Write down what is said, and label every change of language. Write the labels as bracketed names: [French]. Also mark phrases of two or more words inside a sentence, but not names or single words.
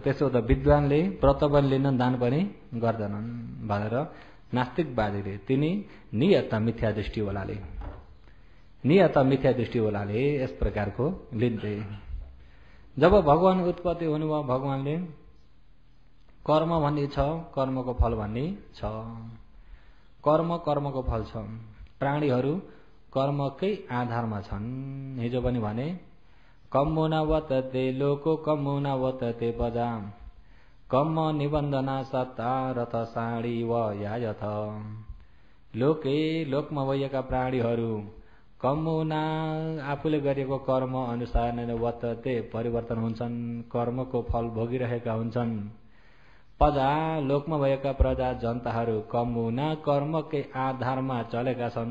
[Nepali] त्यसो त विद्वानले व्रत पनि लिन दान पनि गर्दैनन् भनेर नास्तिकवादीले, तिनी नियत मिथ्या दृष्टिवालाले यस प्रकारको लिन्थे। जब भगवान उत्पत्ति हुनुभयो, भगवानले कर्म भन्ने छ, कर्मको फल भन्ने छ। कर्मको फल छ। प्राणीहरू कर्मकै आधारमा छन्। हिजो पनि भने [Pali] कम्मुना वतते लोको कम्मुना वतते पजा कम्म निबन्धना सत्ता रथ साडी व यायथ। [Nepali] लोकमा भएका प्राणीहरू कम्मुना आफूले गरेको कर्म अनुसार नै वतते परिवर्तन हुन्छन्, कर्मको फल भोगिरहेका हुन्छन्। प्रजा लोकमा भएका प्रजा जनताहरू कम्मुना कर्मकै आधारमा चलेका छन्।